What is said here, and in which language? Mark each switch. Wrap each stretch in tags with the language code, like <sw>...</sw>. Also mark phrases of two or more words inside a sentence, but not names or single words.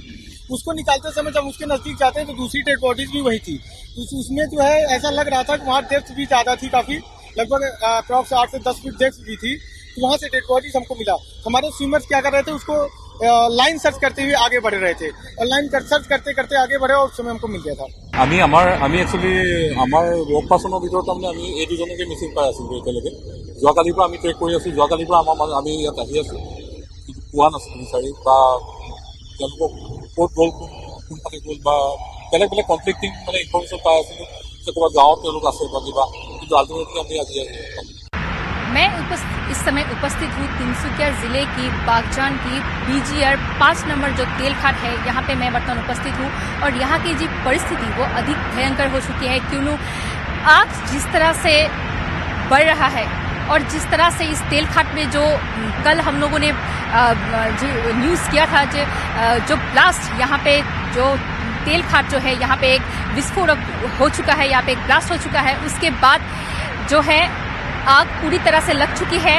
<hi>उसको निकालते समय जब उसके नजदीक जाते हैं तो दूसरी</hi> <en>dead bodies</en> <hi>भी वही थी। उसमें जो है ऐसा लग रहा था कि वहाँ डेप्थ भी ज्यादा थी, काफी लगभग अप्रॉक्स 8 से 10 फीट डेप्थ भी थी। तो वहाँ से</hi> <en>dead bodies</en> <hi>हमको मिला। हमारे स्विमर्स क्या कर रहे थे, उसको</hi> <en>line search</en> <hi>करते हुए आगे बढ़ रहे थे और</hi> <en>line search</en> <hi>करते करते आगे बढ़े और उस समय हमको मिल गया था।</hi> <as>আমি একচুৱেলি আমাৰ</as> <en>work person</en> <as>ভিতৰত তাৰমানে আমি এই দুজনকে মিচিং পাই আছিলোঁ এতিয়ালৈকে। যোৱাকালিৰ পৰা আমি ট্ৰেক কৰি আছোঁ, যোৱাকালিৰ পৰা আমি ইয়াত আহি আছোঁ, কিন্তু পোৱা নাছিলোঁ বিচাৰি বা তেওঁলোকক ক'ত গ'ল কোনফালে গ'ল বা বেলেগ বেলেগ কনফ্লিক্টিং মানে ইনফৰ্মেশ্যন পাই আছিলোঁ যে ক'ৰবাত গাঁৱত তেওঁলোক আছে বা কিবা, কিন্তু আল্টিমেটলি আমি আজি</as> <hi>मैं इस समय उपस्थित हूँ तिनसुकिया जिले की बागजान की बीजीआर 5 नंबर जो तेल खाट है, यहाँ पे मैं वर्तमान उपस्थित हूँ और यहाँ की जी परिस्थिति वो अधिक भयंकर हो चुकी है। क्यों आग जिस तरह से बढ़ रहा है और जिस तरह से इस तेल खाट में जो कल हम लोगों ने न्यूज़ किया था जो ब्लास्ट यहाँ पे जो तेल खाट जो है यहाँ पे एक विस्फोट हो चुका है, यहाँ पे एक ब्लास्ट हो चुका है, उसके बाद जो है आग पूरी तरह से लग चुकी है।</hi>